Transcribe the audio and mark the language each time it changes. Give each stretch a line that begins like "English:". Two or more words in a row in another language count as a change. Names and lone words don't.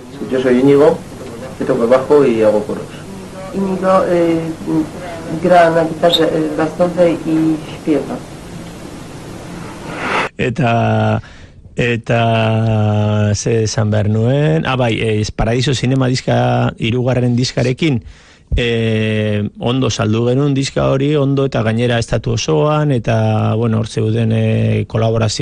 Spanish: Yo soy Íñigo, que toco el bajo y hago coros.
Polish: Íñigo gra na gitarze basowej i śpiewa.
Basque: Eta ze esan behar nuen, Paradiso Zinema diska 3. diskarekin ondo saldu genuen diska hori, ondo eta gainera estatu osoan, eta hor zeuden kolaborazio